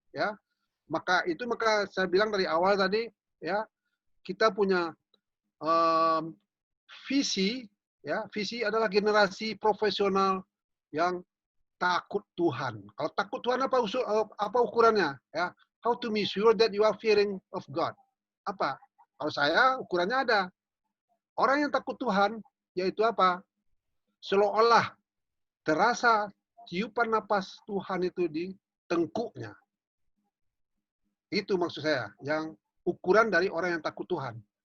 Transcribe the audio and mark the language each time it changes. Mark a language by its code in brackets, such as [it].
[id] Ya, maka saya bilang dari awal tadi, ya kita punya visi, ya visi adalah generasi profesional yang takut Tuhan. Kalau takut Tuhan apa ukurannya? [en] Ya, how to make sure that you are fearing of God? [id] Apa? Kalau saya ukurannya ada. Orang yang takut Tuhan yaitu apa? Seolah-olah terasa tiupan napas Tuhan itu di tengkuknya. Itu maksud saya, yang ukuran dari orang yang takut Tuhan.